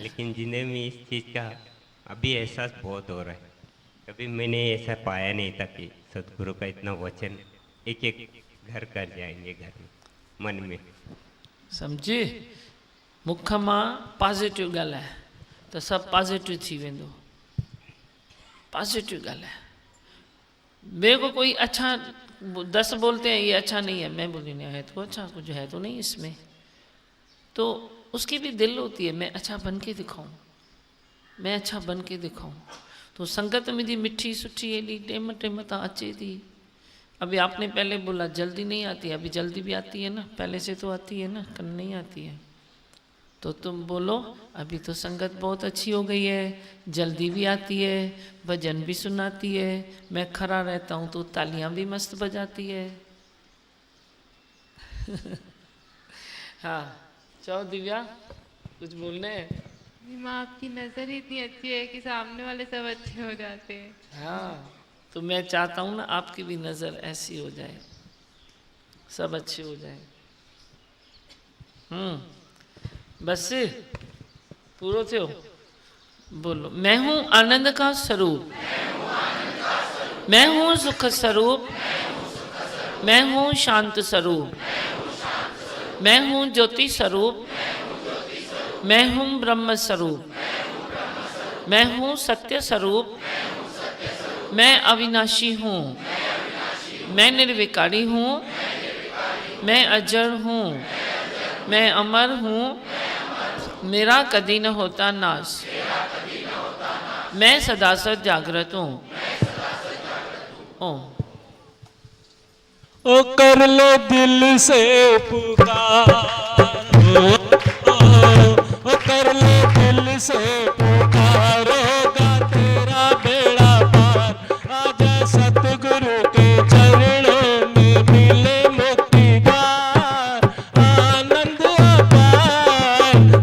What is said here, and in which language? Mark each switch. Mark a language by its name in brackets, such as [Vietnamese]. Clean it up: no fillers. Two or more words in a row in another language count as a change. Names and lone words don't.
[Hindi] लेकिन जिंदगी में इस चीज़ का अभी एहसास बहुत हो रहा है। कभी मैंने ऐसा पाया नहीं था कि सदगुरु का इतना वचन एक एक घर कर जाएंगे, घर में मन में। [Sindhi] समझे, मुख मां पॉजिटिव ॻाल्हाए तो सब पॉजिटिव थी वेंदो। पॉजिटिव ॻाल्हाए। [Hindi] मेरे को कोई अच्छा 10 बोलते हैं ये अच्छा नहीं है, मैं बोली नहीं है तो अच्छा, कुछ है तो नहीं इसमें, तो उसकी भी दिल होती है मैं अच्छा बन के दिखाऊं, मैं अच्छा बन के दिखाऊं। [Sindhi] तो संगत में दी मिठी सुठी एडी टेम टेम ता अचे थी। [Hindi] अभी आपने पहले बोला जल्दी नहीं आती, अभी जल्दी भी आती है ना, पहले से तो आती है ना, कल नहीं आती है। तो तुम बोलो अभी तो संगत बहुत अच्छी हो गई है, जल्दी भी आती है, भजन भी सुनाती है, मैं खड़ा रहता हूँ तो तालियां भी मस्त बजाती है। हाँ चाहो दिव्या, कुछ बोलने है? माँ आपकी नज़र ही इतनी अच्छी है कि सामने वाले सब अच्छे हो जाते हैं। हाँ तो मैं चाहता हूँ ना आपकी भी नज़र ऐसी हो जाए, सब अच्छे हो जाए। [Sindhi] बस पूरो थियो। [Hindi] बोलो मैं हूँ आनंद का स्वरूप, मैं हूँ सुख स्वरूप, मैं हूँ शांत स्वरूप, मैं हूँ ज्योति स्वरूप, मैं हूँ ब्रह्म स्वरूप, मैं हूँ सत्य स्वरूप, मैं अविनाशी हूँ, मैं निर्विकारी हूँ, मैं अजर हूँ, मैं अमर हूँ, मेरा कदी न होता नाश, मैं सदा सद जागृत हूँ। ओम। ओ कर ले दिल से पुकार, ओ कर ले दिल से पुकार, होगा तेरा बेड़ा पार। आजा सतगुरु के चरणों में मिले मुक्ति द्वार, आनंद अपार।